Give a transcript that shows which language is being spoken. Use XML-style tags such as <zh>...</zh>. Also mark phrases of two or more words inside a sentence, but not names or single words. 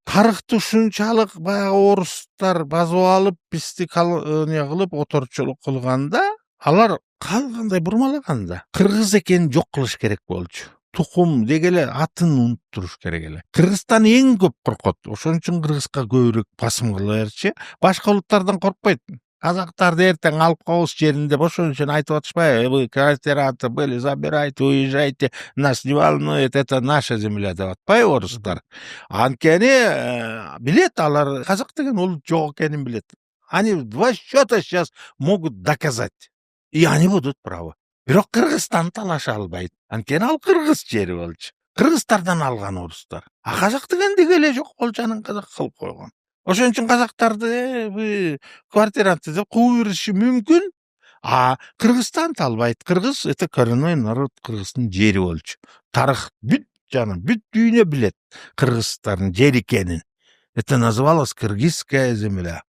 <ky>тарыхты ушунчалык баягы орустар басып алып, бизди эмне кылып, оторчулук кылганда, алар кандай бурмалаган да. Кыргыз экенин жок кылыш керек болчу. Тукум деги эле атын унуттуруш керек эле. Кыргызстан эң көп коркот. Ошон үчүн кыргызга көбүрөөк басым кыла берчи. Башка улуттардан коркпойт. Казактарды эртең алып коебуз жерин деп ошон үчүн айтып атышпайбы?</ky> <ru>Вы квартиранты были, забирайте, уезжайте, нас не волнует, это наша земля</ru> <ky>деп атпайбы орустар?</ky> <ru>Анткени билет алар казак деген улут жок экенин билет. Они в два счета сейчас могут доказать. И они будут правы.</ru> <ky>Бирок Кыргызстан талаша албайт. Анткени ал кыргыз жери болчу. Кыргыздардан алган орустар. А казак деген деги эле жок болчу, анан казак кылып койгон. Ошон үчүн казактарды квартиранты деп кууп бериши мүмкүн. А Кыргызстан албайт. Кыргыз</ky> <ru>это коренной народ,</ru> <ky>Кыргыздын жери болчу. Тарых бүт жаным, бүт дүйнө билет Кыргыздардын жери экенин.</ky> <ru>Это называлось Кыргызская земля.</ru>